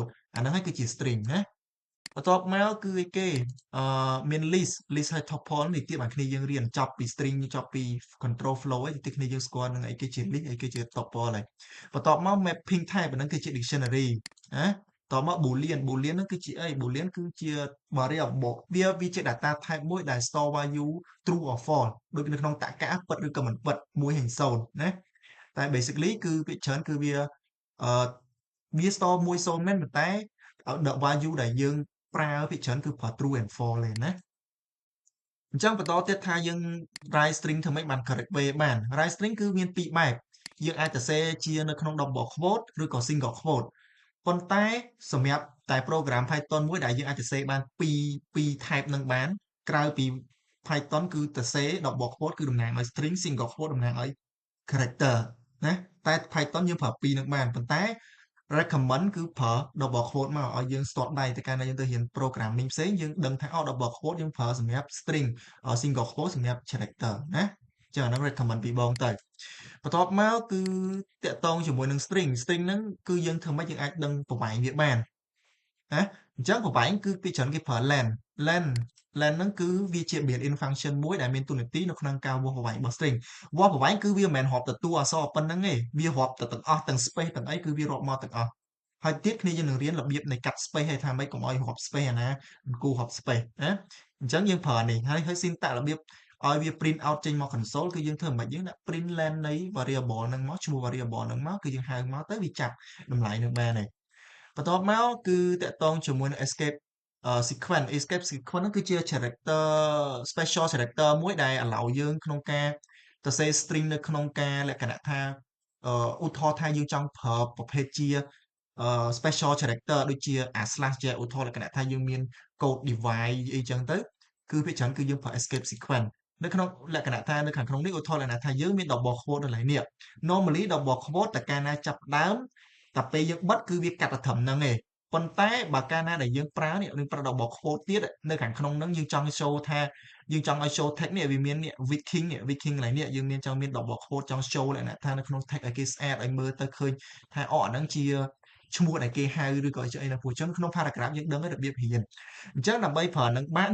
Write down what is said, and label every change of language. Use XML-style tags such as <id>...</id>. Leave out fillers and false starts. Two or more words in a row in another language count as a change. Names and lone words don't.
<km>អាហ្នឹងហើយគឺជា string ណាបន្ទាប់មកគឺអីគេមាន list ហើយ tuple នេះទៀតបានគ្នាយើងរៀនចប់ពី string ចប់ពី</km> <en>control flow</en> <km>ហើយទីគ្នាយើងស្គាល់នឹងអីគេជា list អីគេជា tuple ហើយបន្ទាប់មក</km> <en>mapping type</en> <km>ហ្នឹងគឺជា dictionary ណាតមក boolean ហ្នឹងគឺជាអី boolean គឺជា variable វាជា</km> <en>data type</en> <km>មួយដែល</km> <en>store value true or false</en> <km>ដូចនៅក្នុងតក្កៈពិតឬក៏មិនពិត1ហើយ0ណាតែ basically គឺវាច្រើនគឺវាវា store 1 0មែនប៉ុន្តែ value ដែលយើងប្រើភាគច្រើនគឺប្រើ</km> <en>true and false</en> <km>ទេណាអញ្ចឹងបន្តទៀតថាយើង</km> <en>write string</en> <km>ធ្វើម៉េចបាន</km> <en>correct way</en> <km>បាន</km> <en>write string</en> <km>គឺមានពីរបែបយើងអាចសរសេរជានៅក្នុង</km> <en>double quote</en> <km>ឬក៏</km> <en>single quote</en> <km>ប៉ុន្តែសម្រាប់តែ program Python មួយដែលយើងអាចសរសេរបានពីរ type នឹងបានក្រៅពី Python គឺសរសេរ</km> <en>double quote</en> <km>គឺ តំណាងឲ្យ</km> <en>string single quote</en> <km>តំណាងឲ្យ character ណាតែ Python យើងប្រើពីរនឹងបានប៉ុន្តែ recommend គឺប្រើ</km> <en>double quote</en> <km>មកឲ្យយើងស្ទាត់ដៃតែកាលណាយើងទៅរៀន programming ផ្សេងយើងដឹងថា</km> <en>double quote</en> <km>យើងប្រើសម្រាប់</km> <en>string single quote</en> <km>សម្រាប់ character ណាចឹងអាហ្នឹង recommend ពីបងទៅបន្ទាប់ មកគឺតាក់ទងជាមួយនឹង string ហ្នឹងគឺយើងធ្វើម៉េចយើងអាចដឹងប្រវែងវាបានណាអញ្ចឹងប្រវែងគឺពីច្រើនគេប្រើ len ហ្នឹងគឺវាជា</km> <en>built-in function</en> <km>មួយដែលមានតួនាទីនៅក្នុង ការវាស់ប្រវែងរបស់ string វាស់ប្រវែងគឺវាមិនមែនរាប់តែតួអក្សរប៉ុណ្្នឹងទេវារាប់តែទាំងអស់ទាំង space ទាំងអីគឺវារាប់មកទាំងអស់ហើយទៀតគ្នា យើងនឹងរៀនរបៀបនៃកាត់ space ហើយថាម៉េចកុំឲ្យរាប់ space អាណាគូរាប់ space ណាអញ្ចឹងយើងប្រើនេះហើយ syntax របៀបឲ្យវា</km> <en>print out</en> <km>ចេញមក console គឺយើងធ្វើមិនយើងដាក់</km> <en>print len</en> <km>នៃ variable ហ្នឹងមកឈ្មោះ variable ហ្នឹងមកគឺយើងហៅមកទៅវាចាប់តម្លៃនឹងបានហើយបន្ទាប់មកគឺតាក់ទងជាមួយនឹង</km> <en>escape sequence</en> <km>ហ្នឹងគឺជា</km> <en>character special character</en> <km>មួយដែល allow យើងក្នុងការសរសេរ string នៅក្នុងការលក្ខណៈថាឧទាហរណ៍ថាយើងចង់ប្រើប្រភេទជា</km> <en>special character</en> <km>ដូចជាអា slash ជាឧទាហរណ៍លក្ខណៈថាយើងមាន</km> <en>code divide</en> <km>អីចឹងទៅគឺភាគច្រើនគឺយើងប្រើ</km> <en>escape sequence</en> <km>នៅក្នុងលក្ខណៈថានៅខាងក្នុងនេះឧទាហរណ៍លក្ខណៈថាយើងមាន</km> <en>double quote</en> <km>នៅឡើយនេះ</km> <en>normally double quote</en> <km>តែកាលណាចាប់ដើមតែពេលយើងបិទគឺវាកាត់ទៅត្រឹមហ្នឹងឯងប៉ុន្តែបើកាលណាដែលយើងប្រើនេះប្រើ</km> <en>double quote</en> <km>ទៀតនៅខាងក្នុងហ្នឹងយើងច ង់ show ថាយើងចង់ឲ្យ</km> <en>show text</en> <km>នេះវាមាននេះ viking កន្លែងនេះយើងមានចង់មាន</km> <en>double quote</en> <km>ចង់ show លក្ខណៈថានៅក្នុង text ឲ្យគេស្អាតឲ្យមើលទៅឃើញថាអាហ្នឹងជាឈ្មោះដែលគេហៅឬក៏ជាអីណាព្រោះចឹងក្នុង paragraph យើងដឹងរបៀបរៀនអញ្ចឹងដើម្បីប្រើនឹងបាន</km>